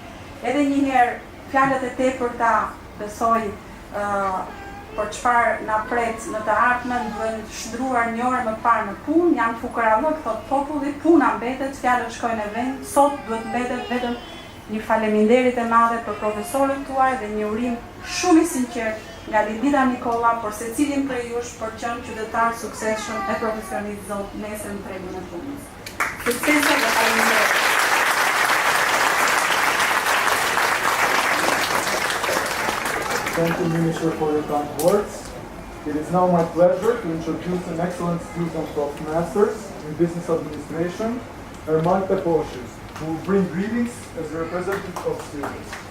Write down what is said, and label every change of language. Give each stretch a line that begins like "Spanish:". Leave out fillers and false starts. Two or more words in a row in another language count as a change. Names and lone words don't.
Albanian: Edhe njëherë, fjalët e tepërta besoj për çfarë na pret në të ardhmen, duhen shndruar një orë më parë në punë, janë fukarallëk, thot populli, puna mbetet, fjalët shkojnë në vend, sot duhet mbetet vetëm një faleminderit e madhe për profesorët tuaj dhe një urim shumë i sinqert nga Lindita Nikola për secilin prej jush për qenë qytetar suksesshëm e profesionist zot nesër në tregun e punës. Suksese dhe faleminderit.
English: Thank you, Minister, for your kind words. It is now my pleasure to introduce an excellent student of Masters in Business Administration, Erman Teposhi, who will bring greetings as a representative of students.